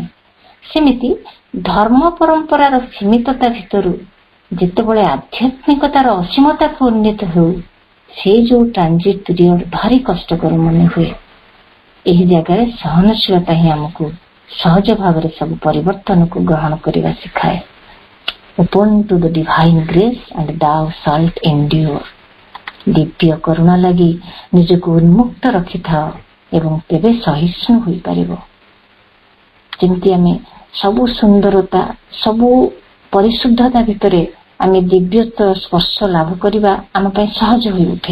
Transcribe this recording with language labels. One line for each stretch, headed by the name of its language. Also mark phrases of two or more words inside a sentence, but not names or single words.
Odia: ସେମିତି ଧର୍ମ ପରମ୍ପରାର ସୀମିତତା ଭିତରୁ ଯେତେବେଳେ ଆଧ୍ୟାତ୍ମିକତାର ଅସୀମତାକୁ ଉନ୍ନୀତ ହେଉ, ସେ ଯୋଉ
English: transit period
Odia: ଭାରି କଷ୍ଟକର ମନେ ହୁଏ। ଏହି ଜାଗାରେ ସହନଶୀଳତା ହିଁ ଆମକୁ ସହଜ ଭାବରେ ସବୁ ପରିବର୍ତ୍ତନକୁ ଗ୍ରହଣ କରିବା ଶିଖାଏ।
English: Open to the divine grace and thou shalt endure.
Odia: ଦିବ୍ୟ କରୁଣା ଲାଗି ନିଜକୁ ଉନ୍ମୁକ୍ତ ରଖିଥାଅ ଏବଂ ତେବେ ସହିଷ୍ଣୁ ହୋଇପାରିବ। ଯେମିତି ଆମେ ସବୁ ସୁନ୍ଦରତା, ସବୁ ପରିଶୁଦ୍ଧତା ଭିତରେ ଆମେ ଦିବ୍ୟତ୍ୱ ସ୍ପର୍ଶ ଲାଭ କରିବା ଆମ ପାଇଁ ସହଜ ହୋଇ ଉଠେ।